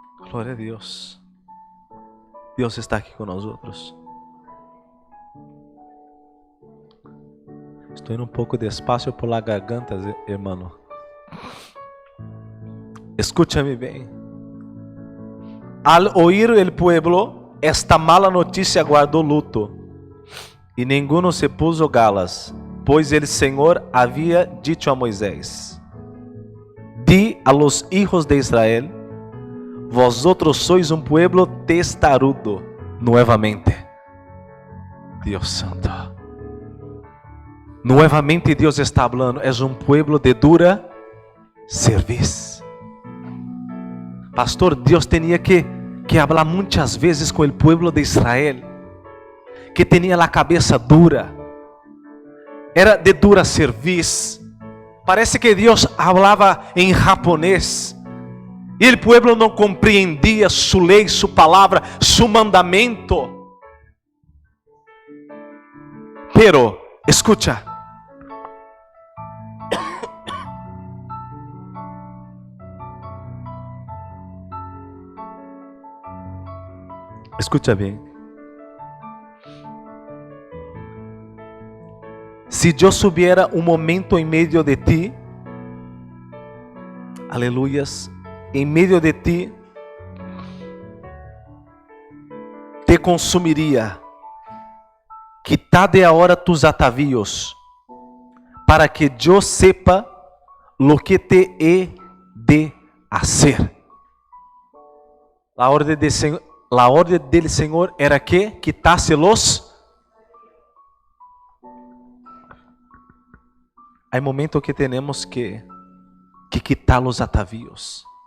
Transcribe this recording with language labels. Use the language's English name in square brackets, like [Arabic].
[Portuguese] Glória a Deus. Deus está aqui conosco. Estou indo um pouco [Spanish] despacio por la garganta, hermano. Escúchame bem. Al oír el pueblo esta mala notícia, [Portuguese] guardou luto, [Spanish] e ninguno se puso galas, pois el Senhor havia dicho a Moisés: Di a los hijos de Israel: Vosotros sois um pueblo testarudo. Nuevamente, Deus Santo. [Portuguese] Nuevamente Deus está falando, é um pueblo de dura serviço. Pastor, Deus tinha que falar muitas vezes com o pueblo de Israel, que tinha a cabeça dura, era de dura serviço. Parece que Deus falava em japonês, e o pueblo não compreendia sua lei, sua palavra, seu mandamento. [Spanish] Pero, escucha. Escucha bem. [Portuguese] Se eu subiera um momento em meio de ti, Aleluyas, em meio de ti, te consumiria. [Spanish] Quitade agora tus atavíos, para que eu sepa lo que te he de hacer. [Portuguese] A ordem del Senhor era que quitasse los. Há momentos que temos que quitar os atavíos.